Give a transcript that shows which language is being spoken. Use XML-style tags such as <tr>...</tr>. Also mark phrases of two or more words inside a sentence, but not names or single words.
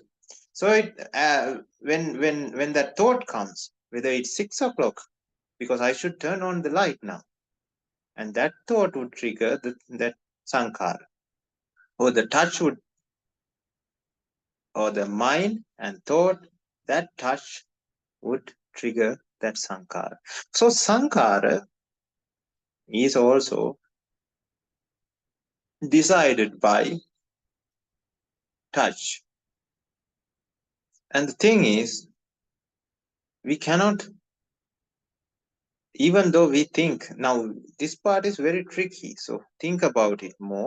<en>So when that thought comes, whether it's 6 o'clock, because I should turn on the light now, and that thought would trigger that sankhara, or the touch would, or the mind and thought, that touch would trigger that sankhara. So sankhara is also decided by touch. And the thing is, we cannot, even though we think, now this part is very tricky, so think about it more.</en>